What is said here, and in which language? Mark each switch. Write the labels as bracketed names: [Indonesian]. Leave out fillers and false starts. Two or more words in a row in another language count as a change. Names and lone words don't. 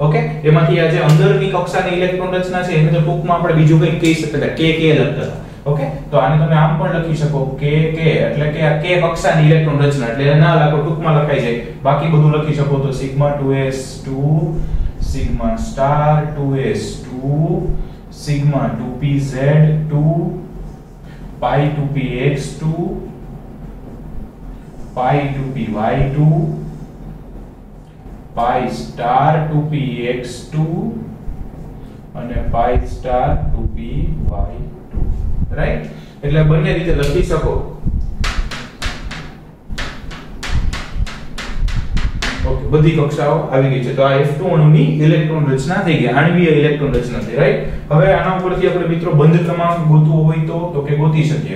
[Gujarati] ઓકે, એમાંથી આ જે અંદરની કક્ષાની ઇલેક્ટ્રોન રચના છે એને તો ટૂંકમાં આપણે બીજું કંઈ કહી શકતા કે લખતા હતા. ઓકે, તો આને તમે આમ પણ લખી શકો કે એટલે કે આ કે કક્ષાની ઇલેક્ટ્રોન રચના, એટલે ના લખો ટૂંકમાં લખાઈ જાય. બાકી બધું લખી શકો તો સિગ્મા 2s2 [English] sigma star [Gujarati] 2s2 સિગ્મા 2pz2 pi 2px2 pi 2py2 [English] pi star [Gujarati] 2px2 અને [English] pi star [Gujarati] 2py2. રાઈટ, એટલે બંને રીતે લખી શકો. ઓકે, બધી કક્ષાઓ આવી ગઈ છે. તો આ F2 અણુની ઇલેક્ટ્રોન રચના થઈ ગઈ, આણ્વીય ઇલેક્ટ્રોન રચના થઈ. રાઈટ, હવે આના ઉપરથી આપણે મિત્રો બંધ ક્રમાંક ગોતવો હોય તો કે ગોતી શકીએ.